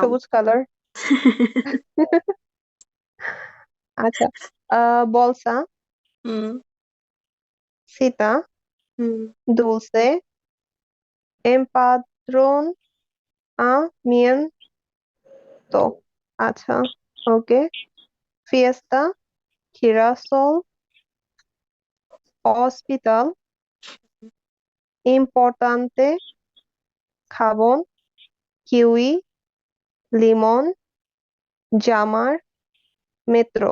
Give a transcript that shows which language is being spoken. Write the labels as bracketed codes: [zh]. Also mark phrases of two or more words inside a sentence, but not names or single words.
[bn] সবুজ কালার। আচ্ছা, বলসা, হুম, সীতা, হুম, [es] dulce, empadronamiento. [bn] আচ্ছা, ওকে। [es] Fiesta, girasol, hospital, importante, jabón, kiwi, limón, llamar, metro,